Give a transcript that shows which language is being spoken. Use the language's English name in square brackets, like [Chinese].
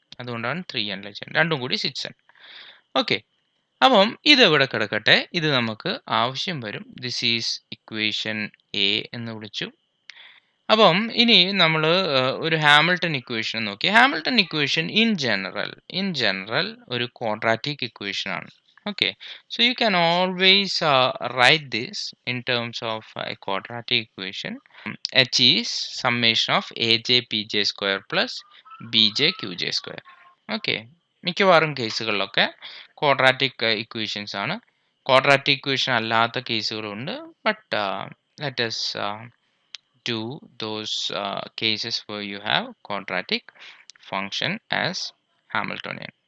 [Malayalam] അതുകൊണ്ടാണ് 3n രണ്ടും കൂടി 6n. ഓക്കെ, അപ്പം ഇത് ഇവിടെ കിടക്കട്ടെ. ഇത് നമുക്ക് ആവശ്യം വരും. [English] this is equation A [Malayalam] എന്ന് വിളിച്ചു. അപ്പം ഇനി നമ്മൾ ഒരു ഹാമിൽട്ടൺ ഇക്വേഷൻ നോക്കി. ഹാമിൽട്ടൺ ഇക്വേഷൻ ഇൻ ജനറൽ ഒരു ക്വാഡ്രാറ്റിക് ഇക്വേഷൻ ആണ്. [English] Okay, so you can always write this in terms of a quadratic equation. H is summation of aj pj square plus bj qj square. [Malayalam] Okay, മിക്കവാറും കേസുകളിലൊക്കെ quadratic equations ആണ്. Quadratic equation അല്ലാത്ത കേസുകളുണ്ട്. [English] But let us do those cases where you have quadratic function as Hamiltonian.